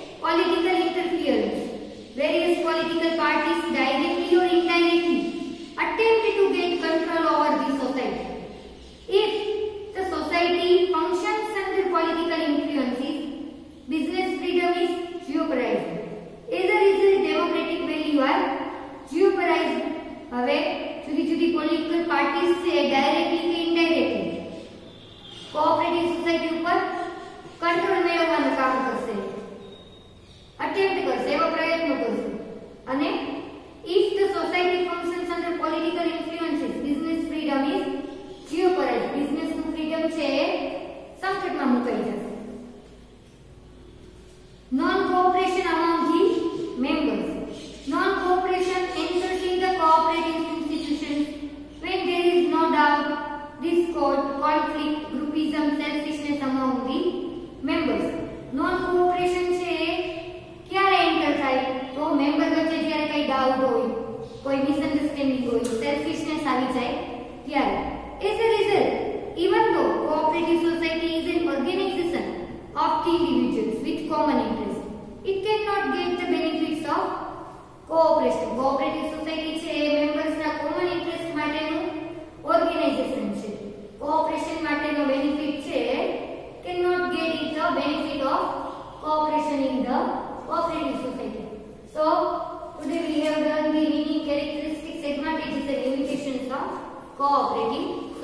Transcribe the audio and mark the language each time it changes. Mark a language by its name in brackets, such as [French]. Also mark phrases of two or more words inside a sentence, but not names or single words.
[English] political interference. Various political parties directly or indirectly attempt to get control over the society. If the society functions under political influences, business freedom is jeopardized. As a result, democratic value are jeopardized. [Gujarati] હવે જુદી જુદી [English] political parties [Gujarati] છે ડાયરેક્ટલી કે ઇનડાયરેક્ટલી [English] cooperative society [Gujarati] ઉપર કંટ્રોલ મેળવવાનું કામ કરશે, અટેમ્પ્ટ કરશે, એવો પ્રયત્ન કરશે. [English] અને if the society functions under political influences, business freedom is jeopardized. [Gujarati] business નું ફ્રીડમ છે સંકટમાં મુકાઈ જશે. [English] non cooperation among the members. non cooperation enters in the cooperative institutions when there is no doubt, discord, conflict, groupism, selfishness among the members. non cooperation [Gujarati] છે ક્યારે એન્ટર થાય તો મેમ્બર વચ્ચે જ્યારે કઈ ડાઉટ હોય, કોઈ મિસઅન્ડરસ્ટેન્ડિંગ હોય, સેલ્ફિશનેસ આવી જાય ત્યારે. [English] as a result, even though cooperative society is an organization of the individuals with common interest, it cannot get the benefits of cooperation. cooperative society [Gujarati] છે એ મેમ્બર્સ ના [English] common interest [Gujarati] માટેનું ઓર્ગેનાઇઝેશન છે. કોઓપરેશન માટેનો બેનિફિટ છે [English] cannot get it the benefit of cooperation in the cooperative society. So today we have done the meaning, characteristics, advantages and limitations of cooperative